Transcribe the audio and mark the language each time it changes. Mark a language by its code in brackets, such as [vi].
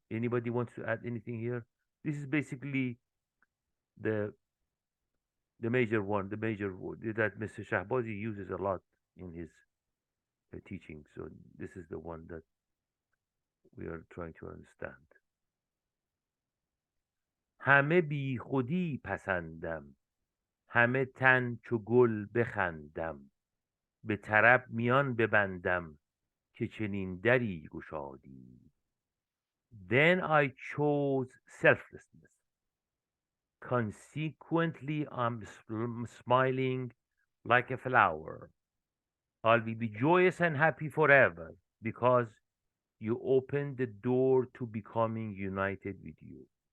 [en] Anybody wants to add anything here? This is basically the the major one, the major that Mr. Shahbazi uses a lot in his teaching. So this is the one that we are trying to understand. [fa] همه بی خودی پسندم، همه تن چو گل بخندم، به طرب میان ببندم که چنین دری گشادی. [en] Then I chose selflessness. Consequently, I'm smiling like a flower. I'll be joyous and happy forever because you opened the door to becoming united with you.